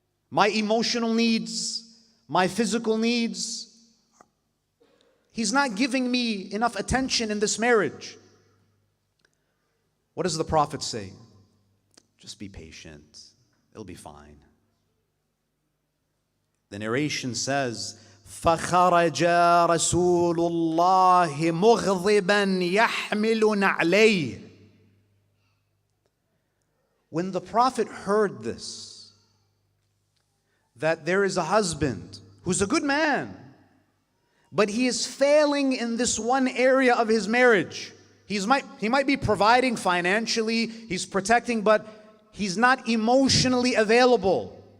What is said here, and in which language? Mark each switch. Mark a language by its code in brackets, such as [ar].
[en] My emotional needs, my physical needs. He's not giving me enough attention in this marriage. What does the Prophet say? Just be patient. It'll be fine. The narration says, [ar] فَخَرَجَ رَسُولُ اللَّهِ مُغْضِبًا يَحْمِلُ نَعْلَيْهِ. [en] When the Prophet heard this, that there is a husband who's a good man, but he is failing in this one area of his marriage. He might be providing financially, he's protecting, but he's not emotionally available.